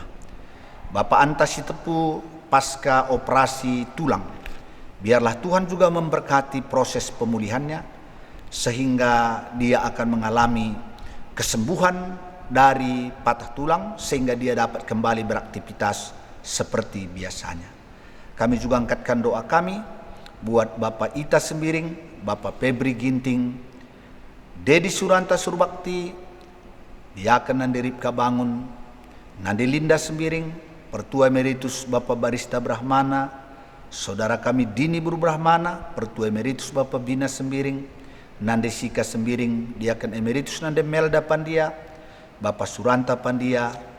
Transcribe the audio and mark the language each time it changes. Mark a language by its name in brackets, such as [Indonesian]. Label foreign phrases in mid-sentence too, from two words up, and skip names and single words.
[Indonesian] Bapak Antasi Tepu pasca operasi tulang, biarlah Tuhan juga memberkati proses pemulihannya, sehingga dia akan mengalami kesembuhan dari patah tulang, sehingga dia dapat kembali beraktivitas seperti biasanya. Kami juga angkatkan doa kami buat Bapak Ita Sembiring, Bapak Febri Ginting, Dedi Suranta Surbakti, Diaken Nandi Ripka Bangun, Nandi Linda Sembiring, Pertua Emeritus Bapak Barista Brahmana, saudara kami Dini Buru Brahmana, Pertua Emeritus Bapak Bina Sembiring, Nande Sika Sembiring, Diaken Emeritus Nande Melda Pandia, Bapak Suranta Pandia,